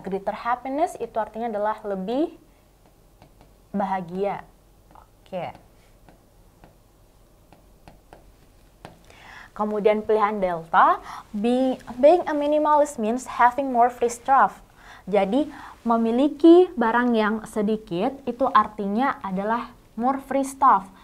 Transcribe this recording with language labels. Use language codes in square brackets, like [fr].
[en] Greater happiness [id] itu artinya adalah lebih bahagia. Oke. Kemudian pilihan [en] Delta, being a minimalist means having more free stuff. [id] Jadi memiliki barang yang sedikit itu artinya adalah [en] more free stuff.